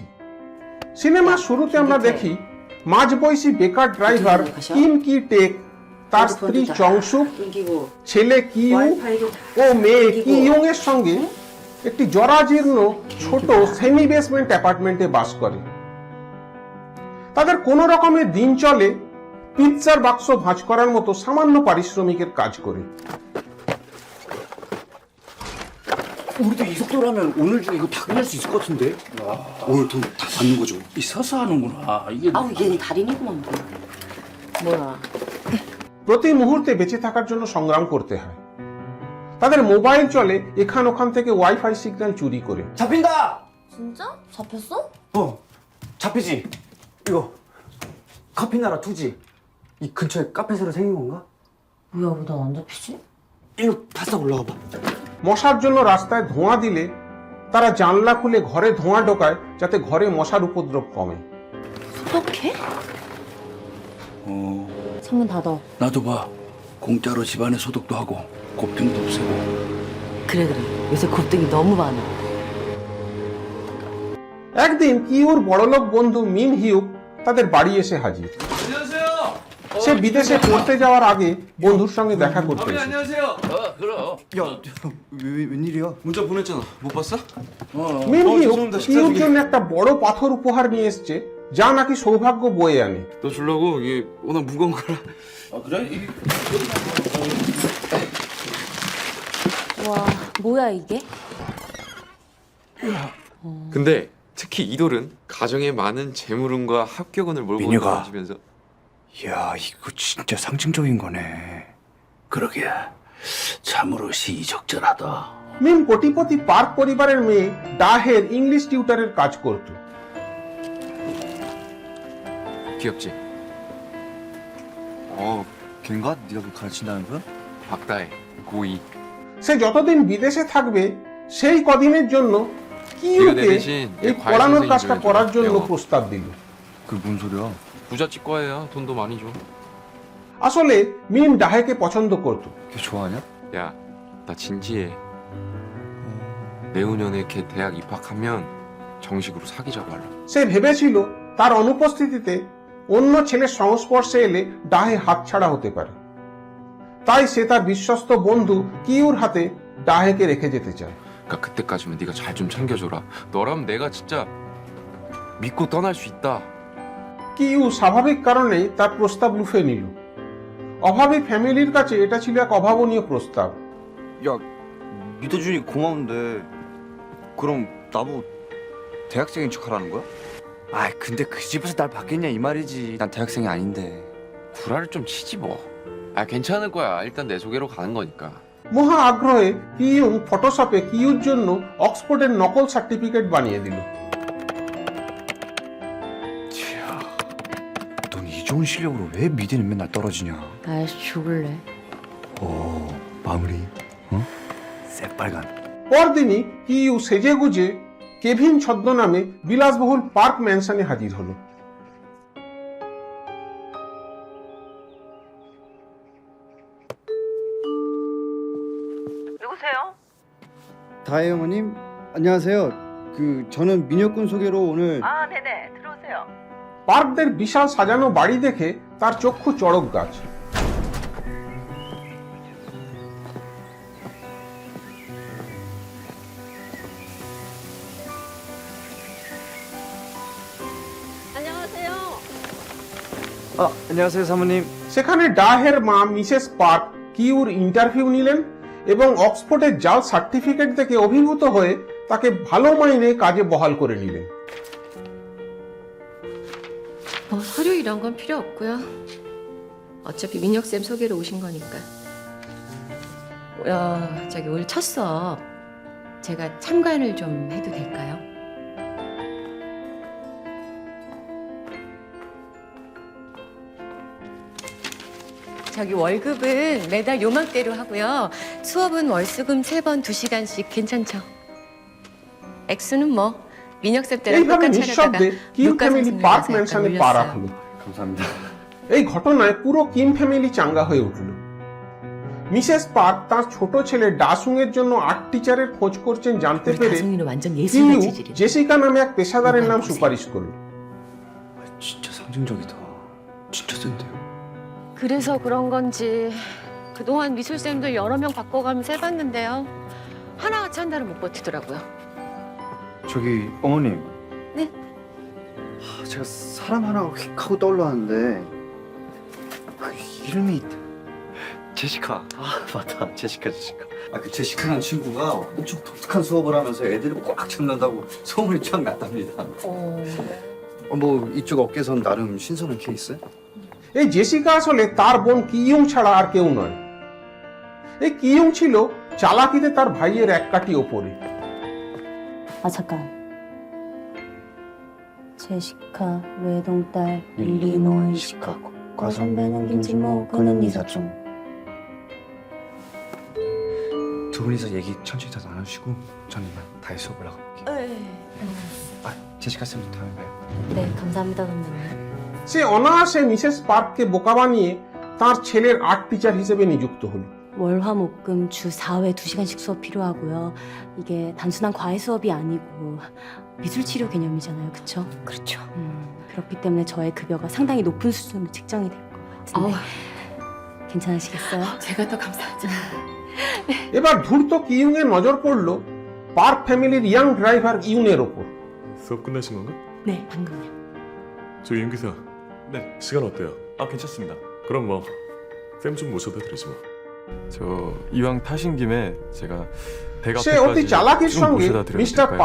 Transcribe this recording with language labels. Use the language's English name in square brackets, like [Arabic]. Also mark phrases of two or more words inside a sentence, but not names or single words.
[Bangla] সিনেমার শুরুতে আমরা দেখি মাঝবয়সী বেকার ড্রাইভার কিম কি টেক তার স্ত্রী চংসুক, ছেলে কিউ ও মেয়ে কি ইয়ং এর সঙ্গে একটি জরাজীর্ণ ছোট [English] semi basement apartment [Bangla] বাস করে। তাদের কোনো রকমের দিন চলে পিৎজার বাক্স ভাঁজ করার মতো সামান্য পারিশ্রমিকের কাজ করে। [Korean] 우리도 이 속도라면 오늘 중에 이거 다 끝낼 수 있을 것 같은데? 오늘 돈 다 받는 거죠? 있어서 하는구나. 이게 아우 얘는 달인이구만. 뭐야? [Bangla] প্রতি মুহূর্তে বেঁচে থাকার জন্য সংগ্রাম করতে হয়। তাদের মোবাইল চলে এখান ওখান থেকে [English] WiFi signal [Bangla] চুরি করে। [Korean] 잡힌다! 진짜? 잡혔어? 잡히지? 이거 커피나라 투지. 이 근처에 카페 새로 생긴 건가? 뭐야 왜 나 안 잡히지? 일로 바싹 올라와 봐. [Bangla] মশার জন্য রাস্তায় ধোঁয়া দিলে তারা জানলা খুলে ঘরে ধোঁয়া ঢোকায়, যাতে ঘরে মশার উপদ্রব কমে। [Korean] 어떻게? 창문 닫아. 나도 봐. 공짜로 집안에 소독도 하고 곱등도 없애고. 그래 요새 곱등이 너무 많아. [Bangla] একদিন কিউর বড়লোক বন্ধু মিন হিউক তাদের বাড়ি এসে হাজির। সে বিদেশে পড়তে যাওয়ার আগে বন্ধুর সঙ্গে দেখা করতে এসেছে। [Korean] 안녕하세요. 그럼. 야, 웬일이야? 문자 보냈잖아. 못 봤어? [Bangla] মিন হিউক [Korean] 죄송합니다. 진짜 [Bangla] কিউর [Korean] 저기- [Bangla] জন্য একটা বড় পাথর উপহার নিয়ে এসেছে যা নাকি সৌভাগ্য বয়ে আনে। [Korean] 너 주려고 이게 워낙 무거운 거라. 그래? 와, 뭐야 이게? 근데 특히 이돌은 가정에 많은 재물운과 합격운을 몰고 민혁아. 다니면서 야, 이거 진짜 상징적인 거네. 그러게. 참으로 시의적절하다. [Bangla] মিম কোটিপতি পার্ক পরিবারের মেয়ে ডাহের [English] English tutor's [Bangla] কাজ করত। [Korean] 귀엽지? 걔인가? 네가 그걸 가르친다는 거야? 박다혜 고2 [Bangla] সে যতদিন বিদেশে থাকবে সেই কদিনের জন্য কিউকে [Korean] 내 대신 [Bangla] এই [Korean] 과외 [Bangla] পড়ানোর [Korean] 선생님 [Bangla] কাজটা [Korean] 좀 [Bangla] করার জন্য [Korean] 해줘. [Bangla] প্রস্তাব দিল। [Korean] 그게 뭔 소리야? 부잣집 과외야 돈도 많이 줘. [Bangla] আসলে মিম ডাহেকে পছন্দ করত। [Korean] 걔 좋아하냐? 야, 나 진지해. 내후년에 걔 대학 입학하면 정식으로 사귀자고 하려. [Bangla] সে ভেবেছিল তার অনুপস্থিতিতে অন্য ছেলের সংস্পর্শে এলে ডাহে হাতছাড়া হতে পারে, তাই সে তার বিশ্বস্ত বন্ধু কিউর হাতে ডাহেকে রেখে যেতে চায়। [Korean] 그러니까 그때까지만 네가 잘 좀 챙겨줘라. 너라면 내가 진짜 믿고 떠날 수 있다. [Bangla] কিউ স্বাভাবিক কারণেই তার প্রস্তাব লুফে নিল। অভাবী ফ্যামিলির কাছে এটা ছিল এক অভাবনীয় প্রস্তাব। [Korean] 야, 믿어주니 고마운데 그럼 나보고 대학생인 척하라는 거야? 아, 근데 그 집에서 날 받겠냐 이 말이지. 난 대학생이 아닌데. 구라를 좀 치지 뭐. 아 괜찮을 거야. 일단 내 소개로 가는 거니까. [Bangla] মহা আগ্রহে কিউং ফটোশপে কিউর জন্য অক্সফোর্ডের নকল সার্টিফিকেট বানিয়ে দিল। [Korean] 넌 이 좋은 실력으로 왜 미대는 맨날 떨어지냐? 날씨 죽을래. 오, 마무리. 어? 새빨간. [Bangla] পরদিনই কিউ সেজেগুজে কেভিন ছদ্মনামে বিলাসবহুল পার্ক ম্যানশনে হাজির হলো। [Korean] 누구세요? 다혜 어머님 안녕하세요. 저는 민혁군 소개로 오늘 아, 네네. 들어오세요. [Bangla] পার্কদের বিশাল সাজানো বাড়ি দেখে তার চক্ষু চড়ক গাছ। [Korean] 안녕하세요. 안녕하세요 사모님. [Bangla] সেখানে ডাহের মা মিসেস পার্ক কিউর ইন্টারভিউ নিলেন এবং অক্সফোর্ডের জাল সার্টিফিকেট থেকে অভিভূত হয়ে তাকে ভালো মাইনে কাজে বহাল করে নিলেন। [Korean] 뭐 서류 이런 건 필요 없고요. 어차피 민혁쌤 소개로 오신 거니까. 저기 오늘 첫 수업 제가 참관을 좀 해도 될까요? 저기 월급은 매달 요맘대로 하고요. 수업은 월수금 3번 2시간씩 괜찮죠? 액수는 뭐 민혁쌤 때랑 [Bangla] এইভাবে [Korean] 똑같이 하려다가 [Bangla] নিঃশব্দে কিম [Korean] 물가 [Bangla] ফ্যামিলি [Korean] 상승을 [Bangla] পার্ক [Korean] 해서 [Bangla] ম্যানশনে [Korean] 약간 [Bangla] পা [Korean] 올렸어요. [Bangla] রাখলো। [Korean] 감사합니다. [Bangla] এই ঘটনায় পুরো কিম ফ্যামিলি চাঙ্গা হয়ে উঠল। মিসেস পার্ক তার ছোট ছেলে ডাসুং এর জন্য [English] art teacher's [Bangla] খোঁজ করছেন জানতে [Korean] 우리 [Bangla] পেরে [Korean] 가성이는 완전 [Bangla] কিউ [Korean] 예술같이 지린. [Bangla] জেসিকা নামে এক পেশাদারের নাম সুপারিশ করল। [Korean] 진짜 상징적이다. 진짜 센데요. 그래서 그런 건지 그동안 미술쌤도 여러 명 바꿔가면서 해봤는데요. 하나같이 한 달은 못 버티더라고요. 저기 어머님. 네? 제가 사람 하나가 휙 하고 떠올랐는데 그 이름이 제시카. 아 맞다 제시카. 그 제시카라는 친구가 엄청 독특한 수업을 하면서 애들을 꽉 잡는다고 소문이 쫙 났답니다. 뭐 이쪽 업계선 나름 신선한 케이스? [Bangla] এই জেসিকা আসলে তার বোন কিউং ছাড়া আর কেউ নয়। এই কিউং ছিল চালাকিতে তার ভাইয়ের এক কাঠি ওপরে। [Korean] 아 잠깐. 제시카 외동딸 일리노이 시카고 과선배는 김진모 그는 네 사촌. 두 분이서 얘기 천천히 다 나누시고 저는 이만 다시 수업을 나가볼게요. 아, 제시카 쌤도 다음에 봐요. 네, 감사합니다, 선배님. [Bangla] সে অনায়াসে মিসেস পার্ককে বোকা বানিয়ে তার ছেলের [English] art teacher [Bangla] হিসেবে নিযুক্ত হলো। [Korean] 월화목금 주 4회 2시간씩 수업 필요하고요. 이게 단순한 과외 수업이 아니고 미술치료 개념이잖아요. 그쵸? 그렇죠. 그렇기 때문에 저의 급여가 상당히 높은 수준으로 책정이 될 것 같은데 괜찮으시겠어요? 제가 더 감사하죠. [Bangla] এবার ধূর্ত কিউংয়ের নজর পড়ল পার্ক [English] family's young driver [Bangla] ইউনের ওপর। [Korean] 수업 끝나신 건가? 네, 방금요. 저 윤 기사. 네. 시간 어때요? 아, 괜찮습니다. 그럼 뭐 쌤 좀 모셔다 드리지 뭐. 저 이왕 타신 김에 제가 백 [Bangla] সে অতি [Korean] 앞에까지 [Bangla] চালাকির [Korean] 좀 [Bangla] সঙ্গে [Korean] 모셔다 드려도 [Bangla] মিস্টার [Korean] 될까요?